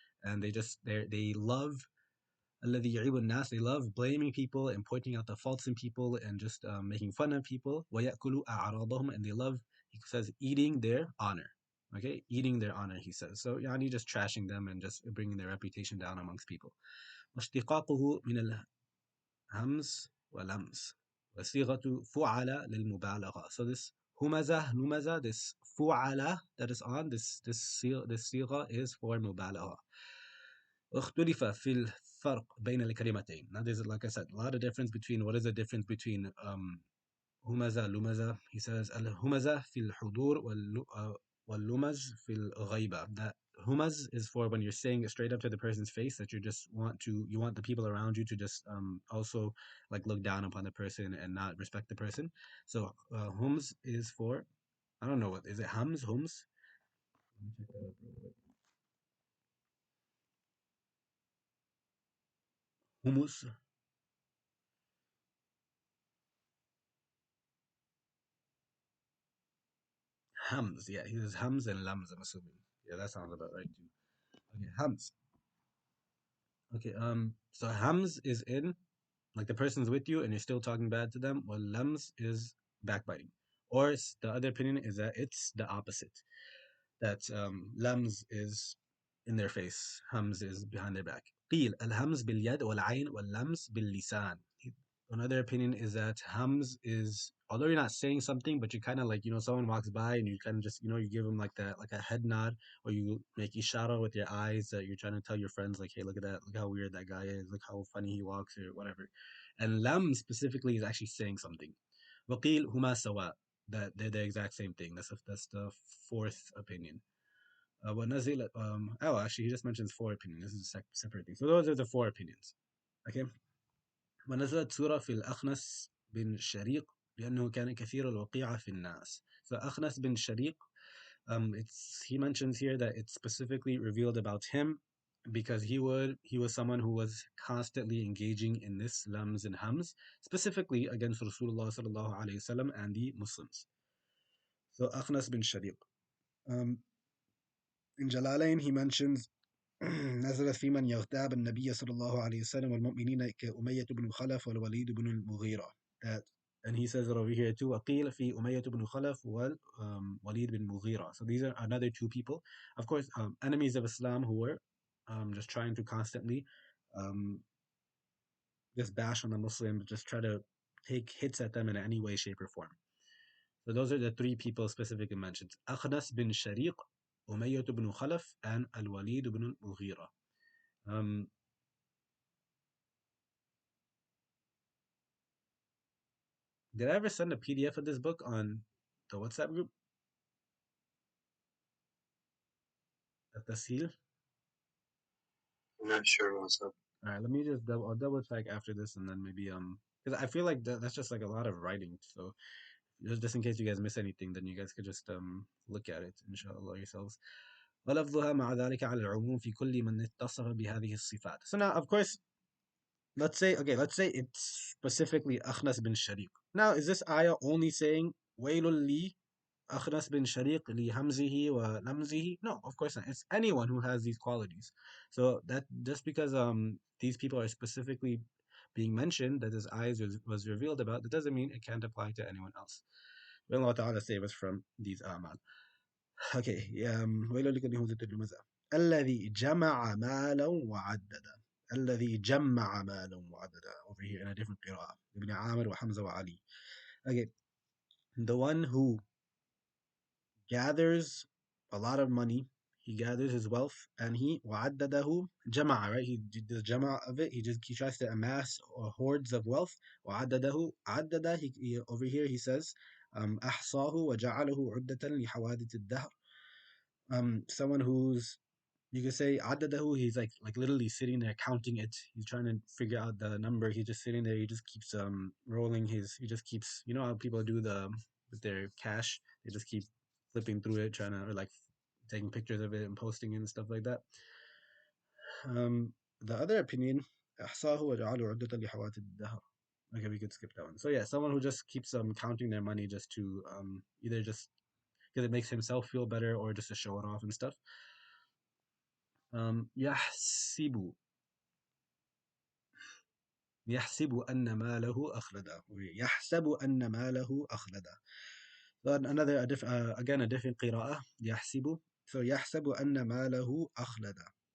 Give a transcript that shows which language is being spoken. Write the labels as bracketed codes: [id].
[en] And they love [ar] الذي يعيب الناس. [en] They love blaming people and pointing out the faults in people and just making fun of people. [ar] ويأكل أعراضهم, [en] and they love, he says, eating their honor. Okay, eating their honor, he says. So yani just trashing them and just bringing their reputation down amongst people. [ar] واشتقاقه من الهمز واللمز وصيغة فعل للمبالغة. [en] So this همزة نمزة, this فعل that is on this صيغة is for مبالغة. [ar] اختلف في الفرق بين الكلمتين. [en] Now there's, like I said, a lot of difference between, what is the difference between همزة لمزة. He says [ar] الهمزة في الحضور واللمز في الغيبة. [en] That humaz is for when you're saying it straight up to the person's face, that you want the people around you to just also like look down upon the person and not respect the person. So hums is for, I don't know, what is it, hums. Let me check that out real quick. Humus. Hams, yeah, he says hams and lams, I'm assuming. Yeah, that sounds about right too. Okay, hams. Okay, so hams is in, like the person's with you and you're still talking bad to them, while lams is backbiting. Or the other opinion is that it's the opposite. That lams is in their face, hams is behind their back. [ar] قيل الهمز باليد والعين واللمس باللسان. [en] Another opinion is that hams is, although you're not saying something, but you kind of like, someone walks by and you kind of just, you give them like that, like a head nod, or you make ishara with your eyes that you're trying to tell your friends, like, hey, look at that, look how weird that guy is, look how funny he walks, or whatever. And lam specifically is actually saying something. [ar] وقيل هما سواء, [en] that they're the exact same thing. That's the fourth opinion. ونزل oh, actually he just mentions four opinions. This is a separate thing. So those are the four opinions. Okay. [ar] ونزلت سورة في الأخنس بن شريق لأنه كان كثير الوقيعة في الناس. [en] So أخنس بن شريق, he mentions here that it's specifically revealed about him because he was someone who was constantly engaging in this lams and hams, specifically against Rasulullah sallallahu alaihi wasallam and the Muslims. So Akhnas bin Shariq. In Jalalain, he mentions [ar] نزلت في من يغتاب النبي صلى الله عليه وسلم والمؤمنين كأمية بن خلف والوليد بن المغيرة. [en] That, and he says it over here too. [ar] وقيل في أمية بن خلف والوليد بن المغيرة. [en] So these are another two people, of course, enemies of Islam who were just trying to constantly um, just bash on the Muslims, just try to take hits at them in any way, shape, or form. So those are the three people specifically mentioned: Akhnas bin Shariq, Umayyah ibn Khalaf, and Al-Walid ibn Mughira. Um, did I ever send a PDF of this book on the WhatsApp group at the seal? I'm not sure what's up. All right, let me just I'll double check after this, and then maybe because I feel like that's just like a lot of writing. So just in case you guys miss anything, then you guys could just look at it, inshallah, yourselves. [ar] ولفظها مع ذلك على العموم في كل من اتصف بهذه الصفات. [en] So now, of course, let's say it's specifically Akhnas bin Shariq. Now, is this ayah only saying [ar] وَيْلٌ لِي أخنس بن شريق لهمزه ولمزه? [en] No, of course not. It's anyone who has these qualities. So that just because these people are specifically being mentioned, that his eyes was revealed about, that doesn't mean it can't apply to anyone else. May Allah Ta'ala save us from these amal. [ar] Okay, ويل لكل همزة لمزة الذي جمع مالا وعددا. الذي جمع مالا وعددا. [en] Over here in a different قراءة. Ibn Amir وحمزة وعلي. Okay, the one who gathers a lot of money. He gathers his wealth and he [ar] وعدده جمع, [en] right? He does jama of it. He tries to amass hordes of wealth. [ar] وعدده عدد, [en] over here he says [ar] أحصاه وجعله عدة لحوادث الدهر. [en] Someone who's, you could say عدده, he's like literally sitting there counting it. He's trying to figure out the number. He's just sitting there. He just keeps rolling his. He just keeps, you know how people do the with their cash. They just keep flipping through it, trying to, or like taking pictures of it and posting it and stuff like that. The other opinion, [ar] أحصاه وجعله عدة لحوادث الدهر. [en] Okay, we could skip that one. So yeah, someone who just keeps counting their money just to either just because it makes himself feel better or just to show it off and stuff. [ar] يحسب يحسب أن ماله أخلده. يحسب أن ماله أخلده. [en] Then another again a different قراءة يحسب. [ar] So يحسب أن ماله أخلده.